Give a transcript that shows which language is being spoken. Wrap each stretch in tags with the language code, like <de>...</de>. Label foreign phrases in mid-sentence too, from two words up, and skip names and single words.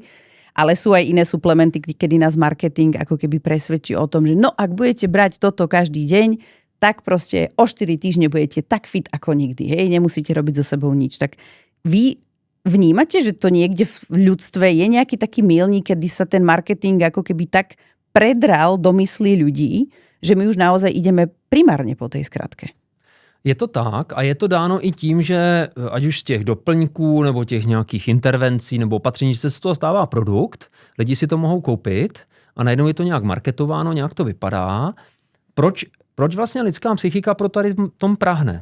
<sk>Ale sú aj iné suplementy, kedy nás marketing ako keby presvedčí o tom, že no, ak budete brať toto každý deň, tak proste o 4 týždne budete tak fit ako nikdy. Hej, nemusíte robiť so sebou nič. Tak vy vnímate, že to niekde v ľudstve je nejaký taký milník, kedy sa ten marketing ako keby tak predral do myslí ľudí, že my už naozaj ideme primárne po tej skratke.</sk> <cs>Je to tak a je to dáno i tím, že ať už z těch doplňků nebo těch nějakých intervencí nebo opatření, že se z toho stává produkt, lidi si to mohou koupit a najednou je to nějak marketováno, nějak to vypadá. Proč vlastně lidská psychika pro tady tom prahne?</cs>